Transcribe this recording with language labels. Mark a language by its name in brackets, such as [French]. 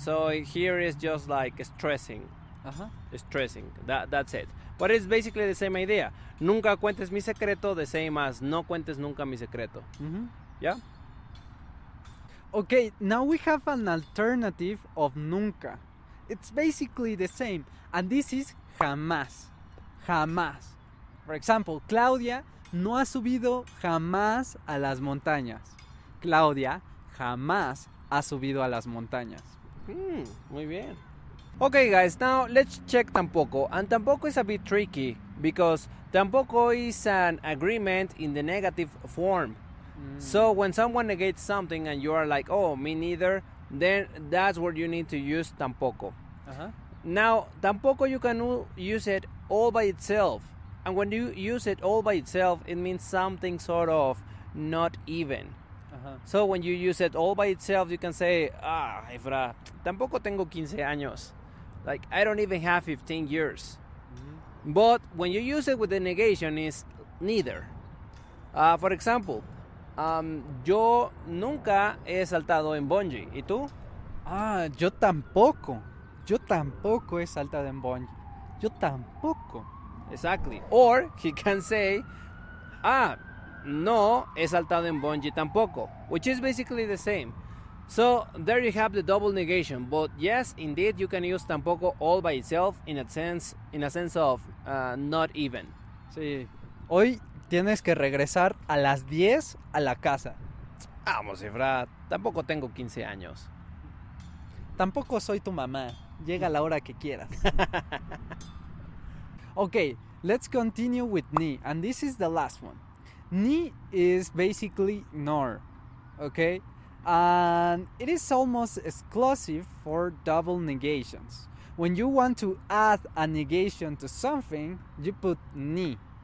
[English] So here is just like stressing. Stressing. That's it. But it's basically the same idea. [Spanish] Nunca cuentes mi secreto, the same as no cuentes nunca mi secreto. Yeah? [English] Okay, now we have an alternative of nunca. It's basically the same. And this is jamás. Jamás. [Spanish] For example, Claudia no ha subido jamás a las montañas. Claudia jamás ha subido a las montañas. [English] Muy bien. Okay, guys, now let's check tampoco. And tampoco is a bit tricky because tampoco is an agreement in the negative form. So when someone negates something and you are like, oh, me neither, then that's where you need to use tampoco. Now, tampoco you can use it all by itself. And when you use it all by itself, it means something sort of not even. So when you use it all by itself, you can say, Efra, tampoco tengo 15 años. Like, I don't even have 15 years. But when you use it with the negation, is neither. [Spanish] For example, yo nunca he saltado en bungee. ¿Y tú? Yo tampoco. Yo tampoco he saltado en bungee. Yo tampoco. [English] Exactly. Or he can say, no he saltado en bungee tampoco, which is basically the same. So there you have the double negation. But yes, indeed, you can use tampoco all by itself in a sense of not even. [Spanish] Sí. Hoy tienes que regresar a las 10 a la casa. Vamos, Efra, tampoco tengo 15 años. Tampoco soy tu mamá. Llega a la hora que quieras. [English] Okay, let's continue with ni, and this is the last one. Ni is basically nor, okay? And it is almost exclusive for double negations. When you want to add a negation to something, you put ni.